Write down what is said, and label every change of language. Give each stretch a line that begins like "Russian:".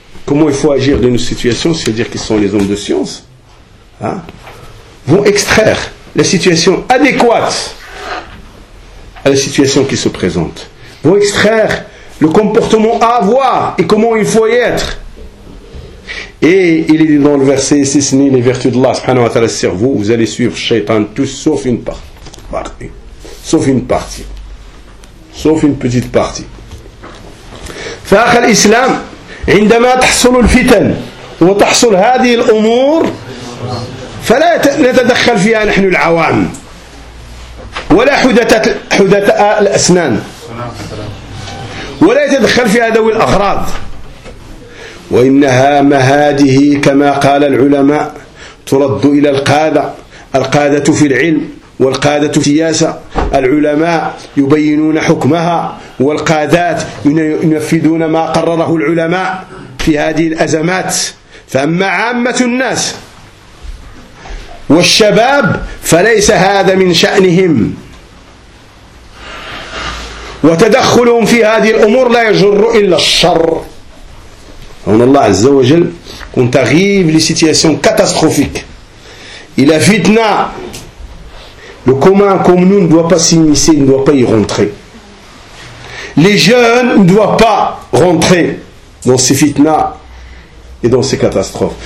French: comment il faut agir dans une situation, c'est-à-dire qu'ils sont les hommes de science, vont extraire la situation adéquate à la situation qui se présente, vont extraire le comportement à avoir et comment il faut y être. Et il est dit dans le verset, si ce n'est les vertus d'Allah subhanahu wa ta'ala sur vous, vous allez suivre Shaitan tous sauf une partie. Sauf une partie. Sauf une petite partie.
Arabic: فأخ الإسلام عندما تحصل الفتن وتحصل هذه الأمور فلا نتدخل فيها نحن العوام ولا حدثاء الأسنان ولا يتدخل فيها ذوي الأغراض وإنها مهاده كما قال العلماء ترد إلى القادة، القادة في العلم والقادة في السياسة، العلماء يبينون حكمها والقادات ينفذون ما قرره العلماء في هذه الأزمات. فأما عامة الناس والشباب فليس هذا من شأنهم، وتدخلهم في هذه الأمور لا يجر إلا الشر.
French: On Allah Azza wa Jal, quand arrive les situations catastrophiques, il a fitna, le commun comme nous ne doit pas s'immiscer, ne doit pas y rentrer. Les jeunes ne doivent pas rentrer dans ces fitna et dans ces catastrophes.